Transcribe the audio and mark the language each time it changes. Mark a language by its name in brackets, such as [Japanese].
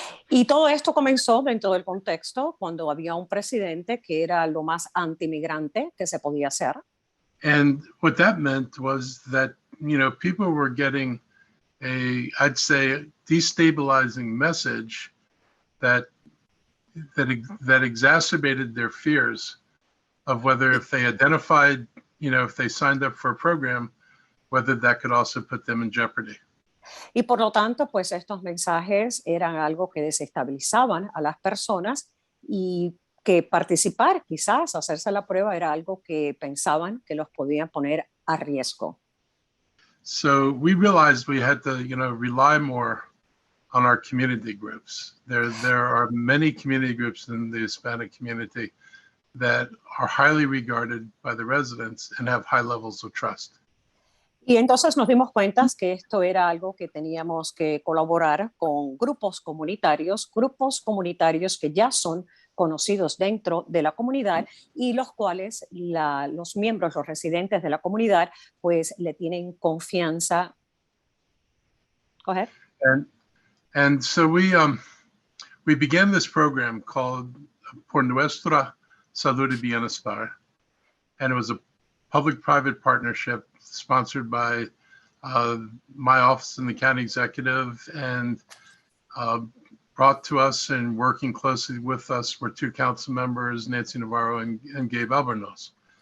[Spanish] Y todo esto comenzó dentro del contexto cuando había un presidente que era lo más anti-migrante que se podía hacer. [English] And what that meant was that, people were getting I'd say, destabilizing message that exacerbated their fears of whether if they identified, if they signed up for a program, whether that could also put them in jeopardy. [Spanish] Y por lo tanto, pues estos mensajes eran algo que desestabilizaban a las personas y que participar, quizás hacerse la prueba, era algo que pensaban que los podía poner a riesgo. [English] So we realized we had to, rely more on our community groups. There are many community groups in the Hispanic community that are highly regarded by the residents and have high levels of trust. [Spanish] Y entonces nos dimos cuenta que esto era algo que teníamos que colaborar con grupos comunitarios que ya son conocidos dentro de la comunidad y los cuales los miembros, los residentes de la comunidad, pues le tienen confianza. [English] Go ahead. And so we began this program called Por Nuestra Salud y Bienestar, and it was a public-private partnership sponsored by my office in the County Executive, and brought to us and working closely with us were two council members, Nancy Navarro and Gabe Albornoz.